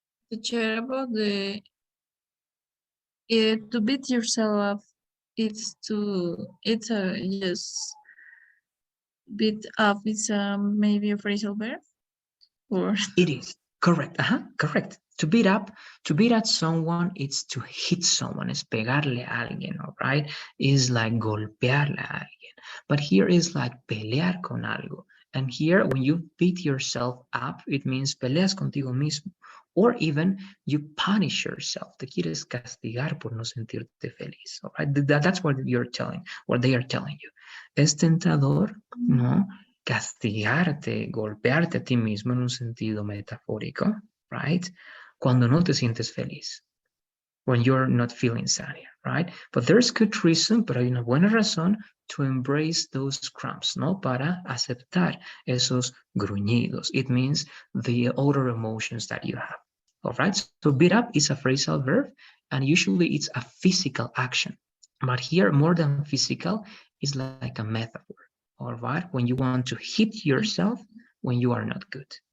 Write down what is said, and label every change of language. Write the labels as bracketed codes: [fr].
[en] To share about the to beat yourself up, it's a just beat up is maybe a phrasal verb or It is correct. Correct. To beat at someone, it's to hit someone. [es] Es pegarle a alguien, [en] all right? Is like [es] golpearle a alguien. [en] But here is like [es] pelear con algo. [en] And here, when you beat yourself up, it means [es] peleas contigo mismo. [en] Or even you punish yourself. [es] Te quieres castigar por no sentirte feliz. [en] All right? That's what you're telling, what they are telling you. [es] Es tentador, ¿no? Castigarte, golpearte a ti mismo en un sentido metafórico, [en] right? [es] Cuando no te sientes feliz, [en] when you're not feeling sad, right? But there's good reason, [es] pero hay una buena razón [en] to embrace those cramps, [es] ¿no? Para aceptar esos gruñidos. [en] It means the other emotions that you have, all right? So beat up is a phrasal verb, and usually it's a physical action. But here, more than physical, is like a metaphor, all right? When you want to hit yourself when you are not good.